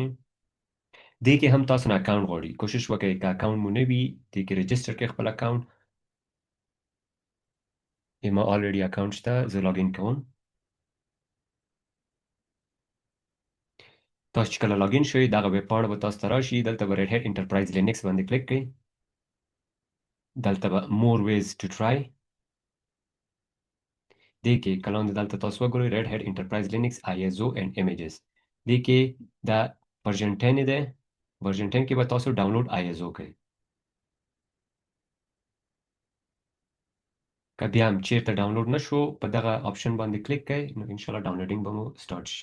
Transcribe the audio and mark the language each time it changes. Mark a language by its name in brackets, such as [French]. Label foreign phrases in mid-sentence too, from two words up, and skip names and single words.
[Pashto] دې کې هم تاسو نه اکاونټ غواړي. کوشش وکړئ که اکاونټ مو نه وي دې کې رجسټر کړئ خپل اکاونټ. ما الریډي اکاونټ شته. زه لاګین کوم. تاسو چې کله لاګین شئ دغه ویب پاڼه به تاسو ته راشي. دلته به Red Hat Enterprise Linux باندې کلیک کړئ. دلته به [English] more ways to try. [Pashto] دې کې که لاندې دلته تاسو وګورئ Red Hat Enterprise Linux ISO and images. دې کې دا ورژن 10 دی. ورژن 10 کې به تاسو ډاونلوډ ISO کوئ. که بیا هم چیرته ډاونلوډ نشو په دغه آپشن باندې کلیک کړئ نو انشاءالله ډاونلوډینګ به مو سٹارټ شي.